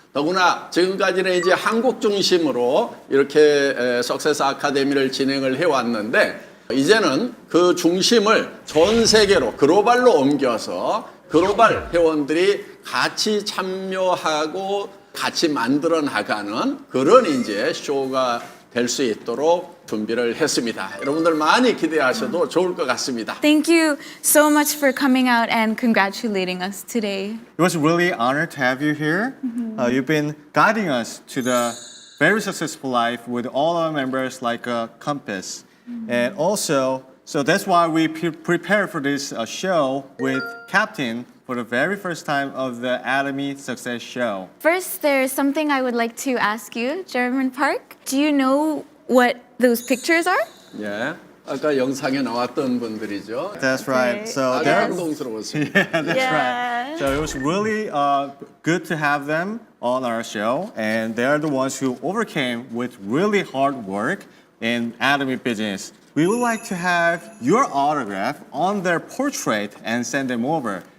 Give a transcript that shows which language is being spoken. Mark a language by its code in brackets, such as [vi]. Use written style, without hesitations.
[ko] 더구나 지금까지는 이제 한국 중심으로 이렇게 석세스 아카데미를 진행을 해왔는데 이제는 그 중심을 전 세계로 글로벌로 옮겨서 글로벌 회원들이 같이 참여하고 같이 만들어 나가는 그런 이제 쇼가 될 수 있도록 준비를 했습니다. 여러분들 많이 기대하셔도 좋을 것 같습니다. [en] Thank you so much for coming out and congratulating us today. It was really an honor to have you here. You've been guiding us to the very successful life with all our members like a compass. And also, so that's why we prepared for this show with Captain for the very first time of the Atomy Success Show. First, there's something I would like to ask you, German Park. Do you know what those pictures are? [ko] 예, 아까 영상에 나왔던 분들이죠. [en] That's right. So they're [ko] 감동스러웠습니다. [en] Yeah, that's right. So it was really good to have them on our show, and they're the ones who overcame with really hard work in Atomy business. We would like to have your autograph on their portrait and send them over.